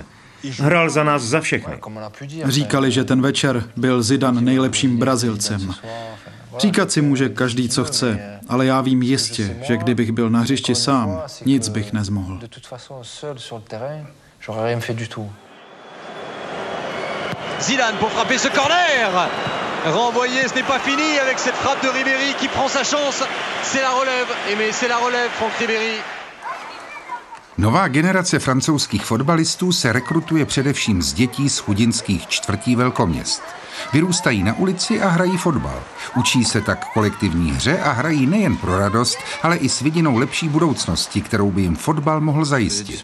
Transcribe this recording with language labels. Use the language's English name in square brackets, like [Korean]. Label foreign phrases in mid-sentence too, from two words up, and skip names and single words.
[Czech] Hrál za nás za všechny. Říkali, že ten večer byl Zidane nejlepším Brazilcem. Říkat si může každý, co chce, ale já vím jistě, že kdybych byl na hřišti sám, nic bych nezmohl. [French] Zidane pour frapper ce corner. Renvoyé, ce n'est pas fini avec cette frappe de Ribéry qui prend sa chance. C'est la relève, mais c'est la relève, Franck Ribéry. [Czech] Nová generace francouzských fotbalistů se rekrutuje především z dětí z chudinských čtvrtí velkoměst. Vyrůstají na ulici a hrají fotbal. Učí se tak kolektivní hře a hrají nejen pro radost, ale i s vidinou lepší budoucnosti, kterou by jim fotbal mohl zajistit.